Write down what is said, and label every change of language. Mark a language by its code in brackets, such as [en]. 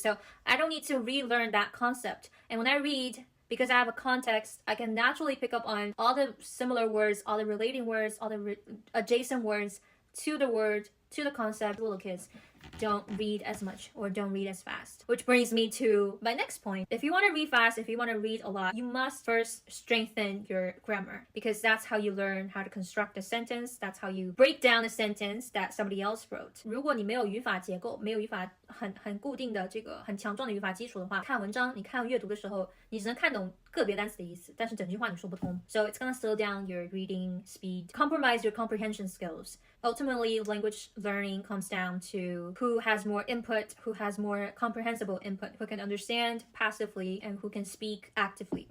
[en] So I don't need to relearn that concept. And when I read, because I have a context, I can naturally pick up on all the similar words, all the relating words, all the adjacent words to the word, to the concept. Little kids don't read as much or don't read as fast. Which brings me to my next point. If you want to read fast, if you want to read a lot, you must first strengthen your grammar because that's how you learn how to construct a sentence. That's how you break down a sentence that somebody else wrote. [zh] 如果你没有语法结构，没有语法很固定的这个很强壮的语法基础的话，看文章，你看阅读的时候，你只能看懂个别单词的意思，但是整句话你说不通。 [en] So it's gonna slow down your reading speed, compromise your comprehension skills. Ultimately, language learning comes down to who has more input, who has more comprehensible input, who can understand passively and who can speak actively, right?